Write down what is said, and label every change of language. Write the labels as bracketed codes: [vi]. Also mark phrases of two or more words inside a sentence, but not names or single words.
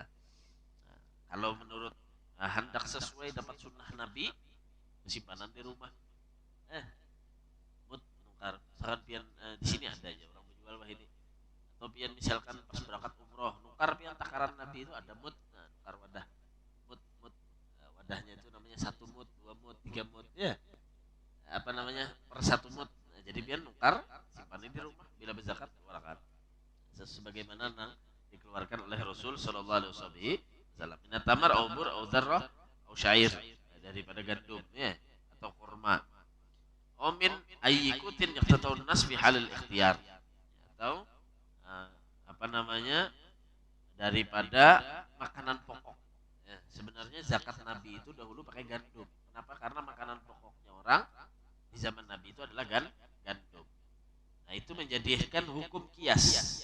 [id] Kalau menurut hendak sesuai dapat sunnah Nabi, simpanan di rumah. Mut nukar. Misalkan pian di sini ada aja orang menjual wah ini. Atau pian misalkan pas berangkat umroh, nukar pian takaran Nabi itu ada mut, nah, nukar wadah. Mut wadahnya itu namanya 1 mut, 2 mut, 3 mut, ya. Per 1 mut. Nah, jadi pian nukar, simpanan di rumah bila berzakat keluarkan. Sebagaimana dikeluarkan oleh Rasul [ar] صلى الله عليه وسلم. من تمر أو بر أو ذرة أو شعير, [id] daripada gandum, ya, atau kurma. [ar] من أي قوت يقتات الناس في حال الاختيار, [id] atau daripada makanan pokok, ya. Sebenarnya zakat Nabi itu dahulu pakai gandum. Kenapa? Karena makanan pokoknya orang di zaman Nabi itu adalah gandum. Nah, itu menjadikan hukum kias.